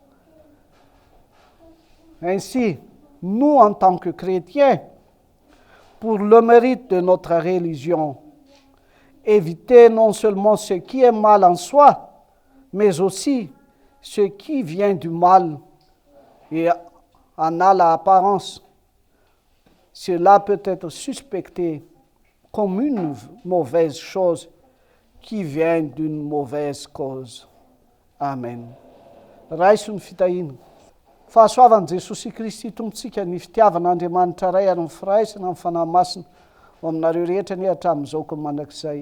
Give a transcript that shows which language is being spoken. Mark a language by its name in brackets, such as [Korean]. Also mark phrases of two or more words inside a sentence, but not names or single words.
[French] Ainsi, nous, en tant que chrétiens, pour le mérite de notre religion, éviter non seulement ce qui est mal en soi, mais aussi ce qui vient du mal et en a l'apparence. Cela peut être suspecté comme une mauvaise chose qui vient d'une mauvaise cause. [Malagasy] Amen. Ray sy ny fitahina. Fahasoavan'i Jesosy Kristy tompontsika ny fitiavan'Andriamanitra ray ary ny firaisana amin'ny fanahy masina ho aminareo rehetra ny hatramin'izao ko mandrakizay.